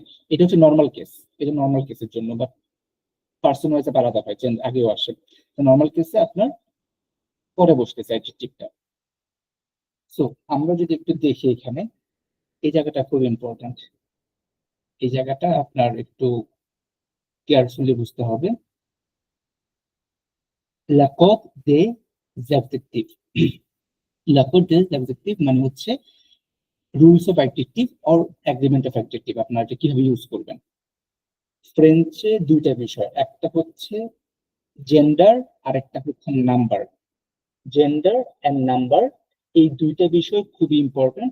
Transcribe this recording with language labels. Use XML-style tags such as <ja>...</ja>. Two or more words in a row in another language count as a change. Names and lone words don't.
<bn>এটা হচ্ছে</bn> <en>normal case,</en> <bn>এটা</bn> <en>normal case</en> <bn>জন্য, বাট</bn> <en>person wise</en> <bn>আলাদা হয়, চেঞ্জ আগেও আসে। তো</bn> <en>normal case</en> <bn>আপনার পরে বসতেছে অ্যাডজেক্টিভটা। সো আমরা যদি একটু দেখি এখানে, এই জায়গাটা খুব ইম্পর্টেন্ট, এই জায়গাটা আপনার একটু কেয়ারফুলি বুঝতে হবে।</bn> <fr>l'accord des adjectifs, l'accord des adjectifs</fr> <bn>মানে হচ্ছে</bn> <en>rules of adjective or agreement of adjective,</en> <bn>আপনারা এটা কিভাবে ইউজ করবেন। ফ্রেঞ্চে দুইটা বিষয়, একটা হচ্ছে জেন্ডার আর একটা হচ্ছে নাম্বার।</bn> <en>gender and number,</en> <bn>এই দুইটা বিষয় খুবই ইম্পর্টেন্ট।</bn>